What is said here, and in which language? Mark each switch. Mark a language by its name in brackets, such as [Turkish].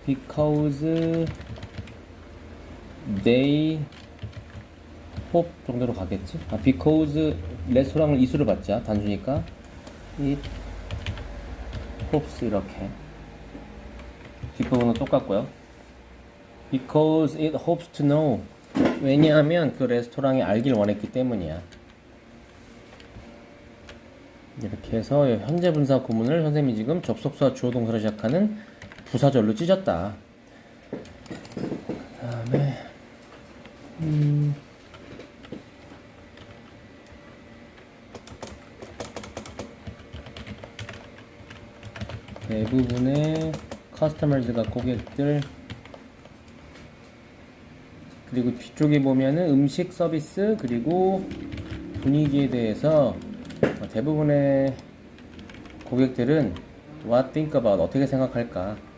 [English] Because they hope [Korean] 정도로 가겠지? [English] because [Korean] 레스토랑을 이수를 받자. 단수니까 [English] it hopes [Korean] 이렇게. 뒷부분은 똑같고요. [English] Because it hopes to know. [Korean] 왜냐하면 그 레스토랑이 알길 원했기 때문이야. 이렇게 해서 현재 분사 구문을 선생님이 지금 접속사 주어 동사로 시작하는 부사절로 찢었다. 그 다음에 대부분의 커스터머즈가 고객들 그리고 뒤쪽에 보면은 음식 서비스 그리고 분위기에 대해서 대부분의 고객들은 [English] what think about [Korean] 어떻게 생각할까.